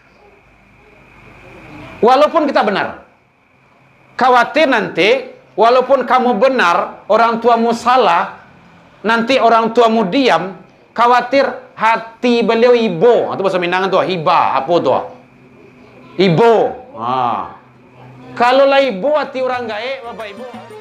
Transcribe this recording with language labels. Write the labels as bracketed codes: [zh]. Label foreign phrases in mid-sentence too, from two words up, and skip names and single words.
[id] Walaupun kita benar. Khawatir nanti walaupun kamu benar, orang tuamu salah, nanti orang tuamu diam, khawatir hati beliau ibo. Itu bahasa Minang tuh, hiba, apa tuh? Ibo. Kalau lah ibu hati [min] orang gaek, [id] Bapak Ibu.